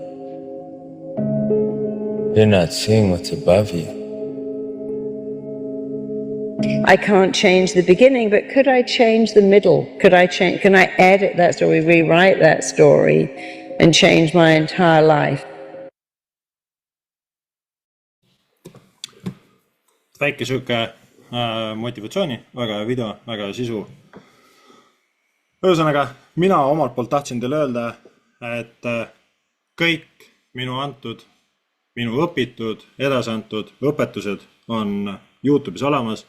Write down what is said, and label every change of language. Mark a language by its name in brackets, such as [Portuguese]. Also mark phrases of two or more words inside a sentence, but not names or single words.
[English] You're not seeing what's above you. I can't change the beginning, but could I change the middle? Can I edit that story, rewrite that story, and change my entire life? [Estonian] Väike süke motivatsiooni, väga hea video, väga hea sisu. Ühesõnaga, mina omalt poolt tahtsin teile öelda, et kõik minu antud, minu õpitud, edasantud õpetused on YouTube'is olemas.